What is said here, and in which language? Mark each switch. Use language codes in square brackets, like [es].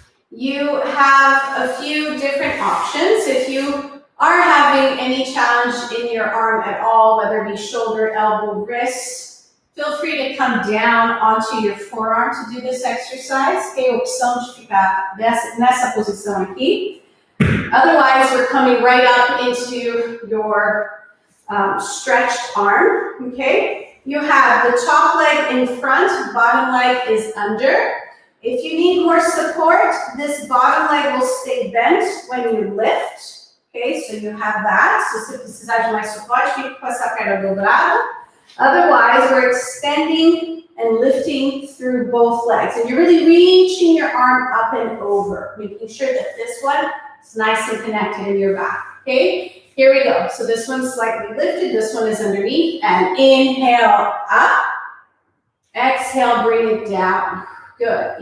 [en] You have a few different options. If you are having any challenge in your arm at all, whether it be shoulder, elbow, wrist, feel free to come down onto your forearm to do this exercise. [pt] Ok, opção de ficar nessa posição aqui. [en] Otherwise, we're coming right up into your stretched arm. Okay, you have the top leg in front, bottom leg is under. If you need more support, this bottom leg will stay bent when you lift. Ok, so you have that. [pt] So se precisar de mais suporte, fique com essa perna dobrada. [en] Otherwise, we're extending and lifting through both legs. And you're really reaching your arm up and over, making sure that this one is nice and connected in your back. Okay, here we go. So this one's slightly lifted, this one is underneath. And inhale up. Exhale, bring it down. Good.